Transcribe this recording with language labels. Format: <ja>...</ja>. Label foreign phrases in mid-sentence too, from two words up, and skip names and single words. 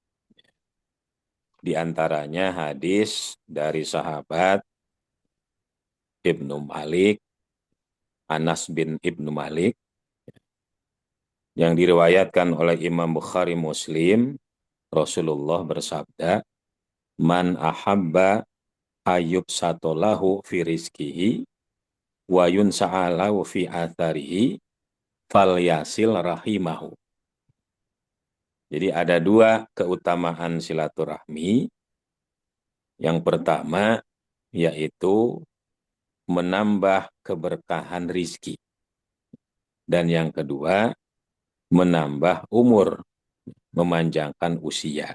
<id>Di antaranya hadis dari sahabat Ibnu Malik, Anas bin Ibnu Malik, yang diriwayatkan oleh Imam Bukhari Muslim. Rasulullah bersabda,</id> <ar>من أحب أن يبسط له في رزقه وينسأ له في أثره فليصل رحمه.</ar> <id>Jadi ada dua keutamaan silaturahmi. Yang pertama yaitu menambah keberkahan rizki. Dan yang kedua, menambah umur, memanjangkan usia.</id>